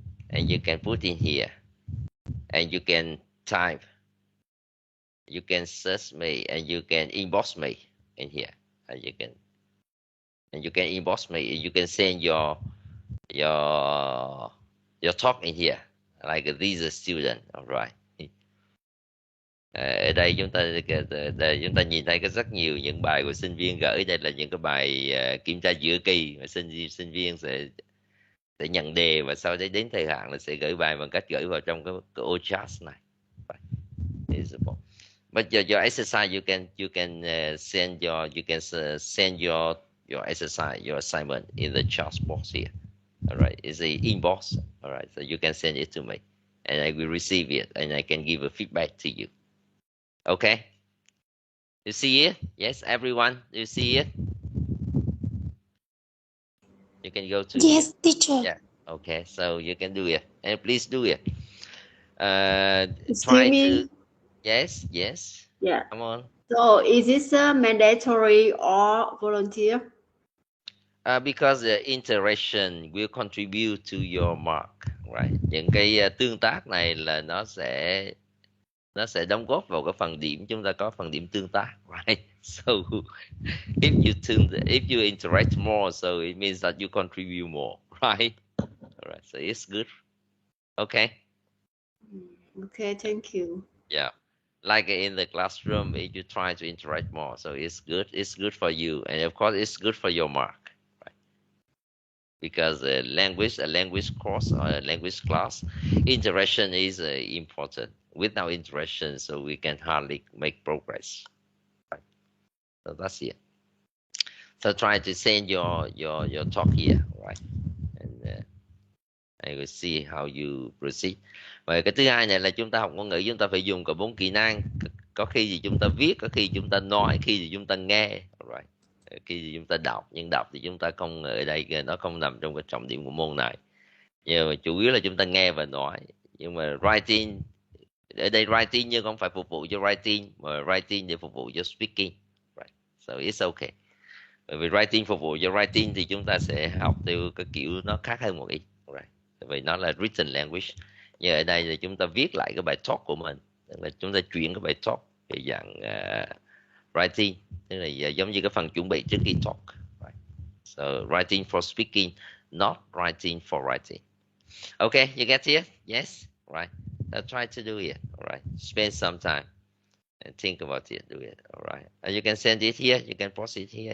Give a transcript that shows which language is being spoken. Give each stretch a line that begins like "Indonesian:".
English: And you can put in here, and you can type. You can search me, and you can inbox me in here, and you can inbox me. And you can send your talk in here, like these are student, alright.
Vietnamese: Ở đây chúng ta nhìn thấy có rất nhiều những bài của sinh viên gửi. Đây là những cái bài kiểm tra giữa kỳ mà sinh viên sẽ nhận đề, và sau đấy đến thời hạn là sẽ gửi bài bằng cách gửi vào trong cái ô chat này.
English: But your exercise you can send your exercise, your assignment in the chat box here. All right, it's the inbox. All right, so you can send it to me, and I will receive it, and I can give a feedback to you. Okay, you see it? Yes, everyone, you see it? You can go to yes, teacher. Yeah. Okay, so you can do it, and please do it. Excuse me. Yes. Yeah. Come on. So is this mandatory or volunteer? Because the interaction will contribute to your mark, right?
Vietnamese: Những cái tương tác này là nó sẽ đóng góp vào cái phần điểm. Chúng ta có phần điểm tương tác, right?
English: So if you interact more, so it means that you contribute more, right? All right, so it's good. Okay. Okay, thank you. Yeah, like in the classroom, if you try to interact more, so it's good. It's good for you, and of course, it's good for your mark. because a language course or a language class, interaction is important. Without interaction, so we can hardly make progress. Right? So that's it. So try to send your talk here, right? And I will see how you proceed.
Vietnamese: Và cái thứ hai này là chúng ta học ngôn ngữ, chúng ta phải dùng cả 4 kỹ năng. Có khi thì chúng ta viết, có khi chúng ta nói, khi thì chúng ta nghe, right? Khi thì chúng ta đọc, nhưng đọc thì chúng ta không, ở đây nó không nằm trong cái trọng điểm của môn này. Nhưng mà chủ yếu là chúng ta nghe và nói. Nhưng mà writing, ở đây writing nhưng không phải phục vụ cho writing, mà writing để phục vụ cho speaking, right?
English: So it's okay.
Vietnamese: Bởi vì writing phục vụ cho writing thì chúng ta sẽ học theo cái kiểu nó khác hơn một ít, right? Vì nó là written language. Nhưng ở đây thì chúng ta viết lại cái bài talk của mình, tức là chúng ta chuyển cái bài talk về dạng writing, tức là giống như cái phần chuẩn bị trước khi talk, right?
English: So writing for speaking, not writing for writing. Okay, you get it? Yes, right. I'll try to do it. All right, spend some time and think about it. Do it. All right. And you can send it here. You can post it here.